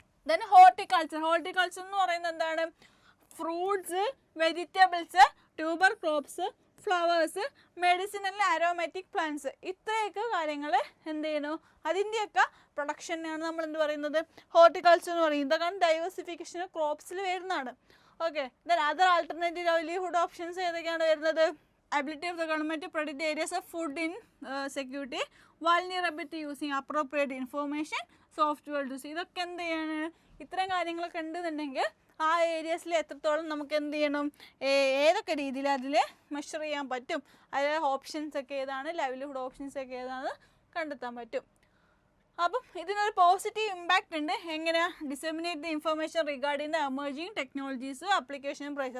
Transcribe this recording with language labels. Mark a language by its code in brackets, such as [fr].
[ml] Then horticulture എന്ന് പറയുന്നത് എന്താണ്? Fruits, vegetables, tuber crops, flowers, medicinal aromatic plants, ഇത്രയൊക്കെ കാര്യങ്ങൾ എന്ത് ചെയ്യണു? അതിൻ്റെയൊക്കെ പ്രൊഡക്ഷനാണ് നമ്മൾ എന്ത് പറയുന്നത്? ഹോർട്ടിക്കൾച്ചർ എന്ന് പറയുന്നത്. ഇതൊക്കെ ഡൈവേഴ്സിഫിക്കേഷൻ ക്രോപ്സിൽ വരുന്നതാണ്. Okay. [en] then other alternative livelihood options [ml] ഏതൊക്കെയാണ് വരുന്നത്? [en] ability of the government to predict the areas of food insecurity, vulnerability using appropriate information, software to see. [ml] ഇതൊക്കെ എന്ത് ചെയ്യാണ്? ഇത്രയും കാര്യങ്ങളൊക്കെ ഉണ്ടെന്നുണ്ടെങ്കിൽ ആ ഏരിയസിൽ എത്രത്തോളം നമുക്ക് എന്ത് ചെയ്യണം? ഏതൊക്കെ രീതിയിൽ അതിൽ മെഷർ ചെയ്യാൻ പറ്റും, അതിലെ ഓപ്ഷൻസ് ഒക്കെ ഏതാണ്, ലൈവ്ലിഹുഡ് ഓപ്ഷൻസ് ഒക്കെ ഏതാണെന്ന് കണ്ടെത്താൻ പറ്റും. അപ്പം ഇതിനൊരു പോസിറ്റീവ് ഇമ്പാക്റ്റ് ഉണ്ട്. എങ്ങനെയാ? [en] Disseminate the information regarding the emerging technologies, application price.